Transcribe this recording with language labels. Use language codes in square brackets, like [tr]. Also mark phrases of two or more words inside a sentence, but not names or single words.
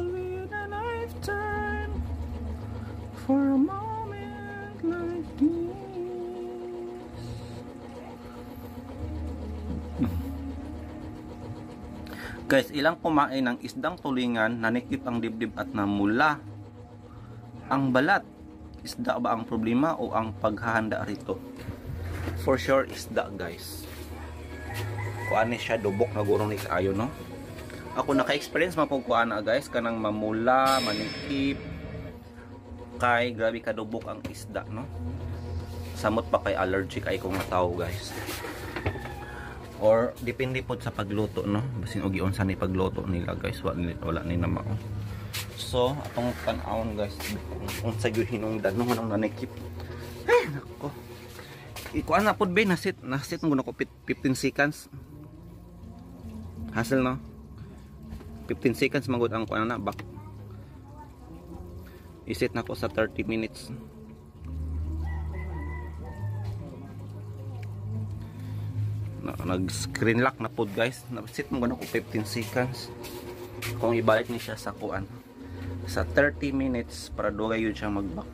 [en] with a lifetime for a moment like this. [tl] Guys, ilang kumain ng isdang tulingan, nanikip ang dibdib at namula ang balat. Isda ba ang problema o ang paghahanda rito? [en] For sure, [tl] isda guys. [ceb] Kuan ni siya, dubok na gurong ni kaayo no? ako naka-experience mapugkuana guys kanang mamula, manikip kay grabe kadubok ang isda no. Samot pa kay allergic ay kung tao guys. Or depende po sa pagluto no. Basin og giunsa ni pagluto nila guys, wala ni na mao. So atong tan-awon guys unsa gyud hinungdan no manong nanikip. Ay nako. Ikuan na pod be nasit mo ko 15 seconds. Hassle no. 15 seconds magud ang kuan na back. Iset na ko sa 30 minutes. Nag-screen lock na pod guys. Nasit mo ko 15 seconds. Kung ibalik ni siya sa kuan sa 30 minutes para dugay yun siya mag-back.